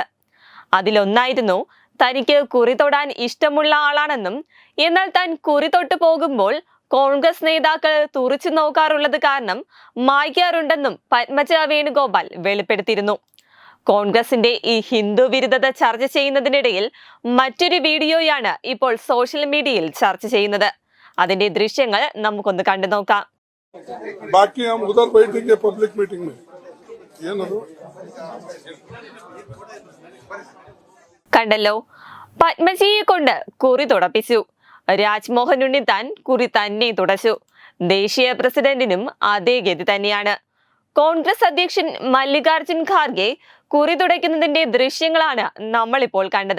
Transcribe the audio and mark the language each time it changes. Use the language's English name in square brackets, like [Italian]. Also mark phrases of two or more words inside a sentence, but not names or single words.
[Malayalam] അതിലൊന്നായിരുന്നു തനിക്ക് കുറി തൊടാൻ ഇഷ്ടമുള്ള ആളാണെന്നും എന്നാൽ താൻ കുറി തൊട്ടു പോകുമ്പോൾ കോൺഗ്രസ് നേതാക്കൾ തുറിച്ചു നോക്കാറുള്ളത് കാരണം മായ്ക്കാറുണ്ടെന്നും പത്മജ വേണുഗോപാൽ വെളിപ്പെടുത്തിയിരുന്നു. കോൺഗ്രസിന്റെ ഈ ഹിന്ദു വിരുദ്ധത ചർച്ച ചെയ്യുന്നതിനിടയിൽ മറ്റൊരു വീഡിയോയാണ് ഇപ്പോൾ [English] social mediayil [Malayalam] ചർച്ച ചെയ്യുന്നത്. അതിന്റെ ദൃശ്യങ്ങൾ നമുക്കൊന്ന് കണ്ടു നോക്കാം. [Hindi] बाकी हम उधर बैठेंगे [English] public meeting [Hindi] में ये ना [Malayalam] കണ്ടല്ലോ, പത്മജിയെ കൊണ്ട് കുറി തുടപ്പിച്ചു. രാജ്മോഹൻ ഉണ്ണിത്താൻ കുറി തന്നെ തുടച്ചു. ദേശീയ പ്രസിഡന്റിനും അതേ ഗതി തന്നെയാണ്. കോൺഗ്രസ് അധ്യക്ഷൻ മല്ലികാർജുൻ ഖാർഗെ കുറി തുടയ്ക്കുന്നതിന്റെ ദൃശ്യങ്ങളാണ് നമ്മളിപ്പോൾ കണ്ടത്.